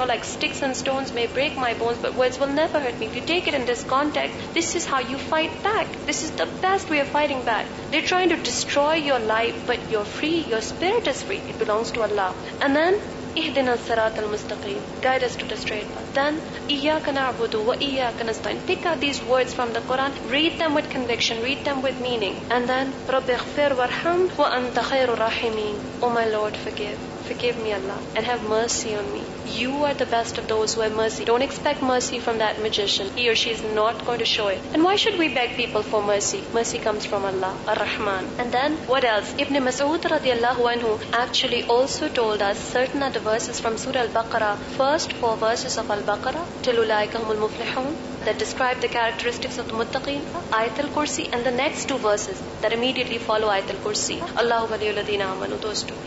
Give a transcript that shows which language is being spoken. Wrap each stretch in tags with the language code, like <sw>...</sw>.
<en>Like sticks and stones may break my bones, but words will never hurt me. If you take it in this context, this is how you fight back. This is the best way of fighting back. They're trying to destroy your life, but you're free. Your spirit is free. It belongs to Allah. And then,</en> <ar>اهدنا الصراط المستقيم,</ar> <en>guide us to the straight path. Then,</en> <ar>إياك نعبد وإياك نستعين.</ar> <en>Pick out these words from the Quran, read them with conviction, read them with meaning. And then,</en> <ar>رب اغفر وارحم وأنت خير الراحمين.</ar> <en>Oh my Lord, forgive me, Allah, and have mercy on me. You are the best of those who have mercy. Don't expect mercy from that magician. He or she is not going to show it. And why should we beg people for mercy? Mercy comes from Allah, Ar-Rahman. And then, what else? Ibn Mas'ud radiallahu anhu actually also told us certain other verses from Surah Al-Baqarah, first 4 verses of Al-Baqarah, till</en> <ar>ulaika humul muflihun,</ar> <en>that describe the characteristics of the muttaqeen, Ayat al-Kursi, and the next 2 verses that immediately follow Ayat al-Kursi,</en> <ar>Allahu waliyul ladina amanu,</ar> <en>those 2.</en>